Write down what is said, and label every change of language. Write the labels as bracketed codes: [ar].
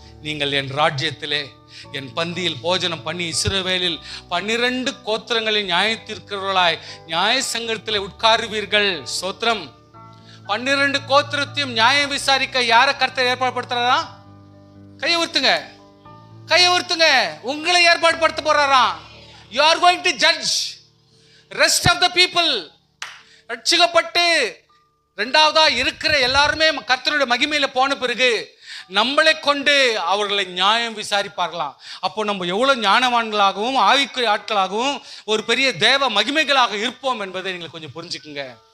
[ta] நீங்கள் என் ராஜ்யத்திலே என் பந்தியில் போஜனம் பண்ணி இஸ்ரவேலில் 12 கோத்திரங்களில் நியாயத்திற்கிறவர்களாய் நியாய சங்கத்தில் உட்காருவீர்கள். ஸ்தோத்திரம். 12 கோத்திரத்தையும் நியாயம் விசாரிக்க யாரை கர்த்தர் ஏற்பாடுபடுத்துறாரா? கையை உயர்த்துங்க, கையை உயர்த்துங்க. உங்களை ஏற்பாடு படுத்த போறாராம். [en] You are going to judge rest of the people. [ta] ரட்சிக்கப்பட்டு இரண்டாவதா இருக்கிற எல்லாருமே கர்த்தருடைய மகிமையில போன பிறகு நம்மளை கொண்டு அவர்களை நியாயம் விசாரிப்பார்களாம். அப்போ நம்ம எவ்வளவு ஞானவான்களாகவும் ஆவிக்குரிய ஆட்களாகவும் ஒரு பெரிய தேவ மகிமைகளாக இருப்போம் என்பதை நீங்கள் கொஞ்சம் புரிஞ்சுக்குங்க.